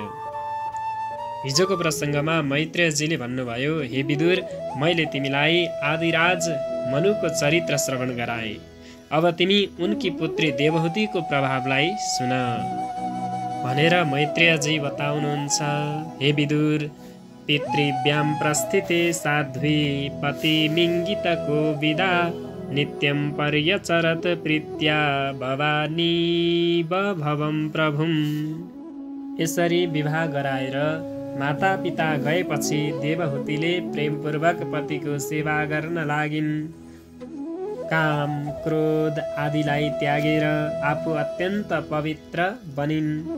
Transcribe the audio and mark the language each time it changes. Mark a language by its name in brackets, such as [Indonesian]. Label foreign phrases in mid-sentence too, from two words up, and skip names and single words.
[Nepali] हिजोको प्रसङ्गमा मैत्रेयजीले भन्नुभयो, हे विदुर, मैले तिमीलाई आदिराज मनुको चरित्र श्रवण गराएँ, अब तिमी उनकी पुत्री देवहूतिको प्रभावलाई सुन भनेर मैत्रेयजी बताउनुहुन्छ। [Sanskrit] हे विदुर, पितृव्यां प्रस्थिते साध्वी पति मिङ्गितको विदा नित्यं पर्यचरत प्रीत्या भवानी भवं प्रभुं। [Nepali] यसरी विवाह गराएर माता पिता गएपछि देवहूतिले प्रेमपूर्वक पतिको सेवा गर्न लागिन्। काम क्रोध आदिलाई त्यागेर आफू अत्यन्त पवित्र बनिन्।